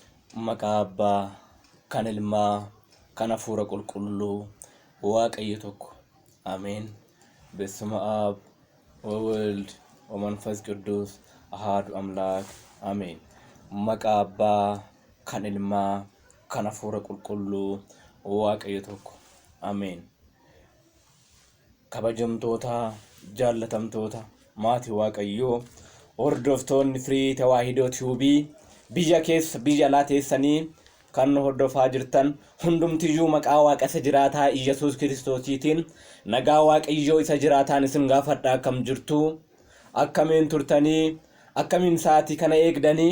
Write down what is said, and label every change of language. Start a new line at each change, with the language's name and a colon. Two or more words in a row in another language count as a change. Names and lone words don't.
Oromo: Maqaa Abbaa, kan Ilmaa, kan Hafuura Qulqulluu, Waaqayyo tokko. Ameen.
Geez: በስመ አብ ወወልድ ወመንፈስ ቅዱስ አሐዱ አምላክ አሜን።
Oromo: Maqaa Abbaa, kan Ilmaa, kan Hafuura Qulqulluu, Waaqayyo tokko. Ameen. Kabajamtoota, jaallatamtoota, maatii Waaqayyoo, hordoftoonni Firii Tawaahidoo Tiyuubii, biyya keessa biyya alaa teessanii kan hordofaa jirtan hundumtiyyuu maqaa Waaqa isa jiraataa Iyyesuus Kiristoosiitiin nagaa Waaqayyoo isa jiraataan isin gaafadhaa akkam jirtu, akkamiin turtanii, akkamiin sa'aatii kana eegdanii.